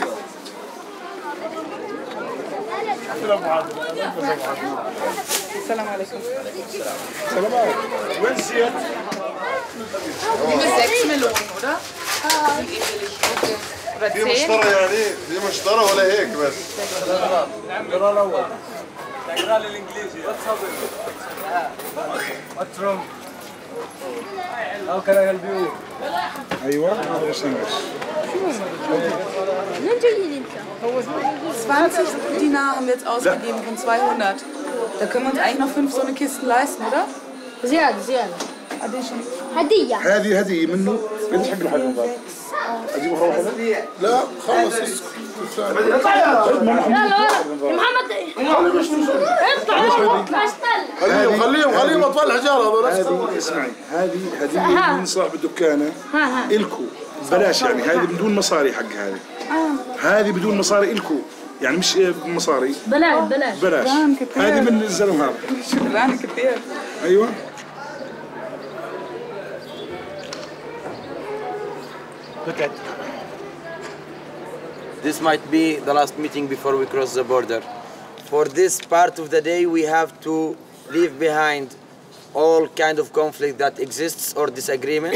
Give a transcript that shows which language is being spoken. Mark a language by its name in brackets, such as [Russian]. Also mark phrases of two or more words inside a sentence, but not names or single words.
[Arabic] السلام عليكم. السلام عليكم. وين الزيت؟ [German] Die 6 Melonen, oder? Oder 10? [Arabic] في مشترى يعني في مشترى ولا هيك بس؟ اقرا الاول. اقرا لي الانجليزي. [English] What's wrong? How can I help you? [Arabic] ايوه هذا اسمه بس. منين جايين انت؟ [German] 20 Dinar haben wir jetzt ausgegeben von 200. Da können wir uns eigentlich noch 5 so eine Kisten leisten, oder? [Arabic] زيادة. هذه شنو؟ هدية. هذه منه قديش حق الحجم هذا؟ اجيب خلاص لا خلص خليهم اطفال الحجاره هذول. اسمعي هذه من صاحب الدكانه الكو بلاش يعني هذه بدون مصاري حق هذه بدون مصاري الكو يعني مش مصاري بلاش هذه من الزلمه هذا. شكرا كثير. ايوه [English] Look at. This might be the last meeting before we cross the border. For this part of the day, we have to leave behind all kind of conflict that exists or disagreement.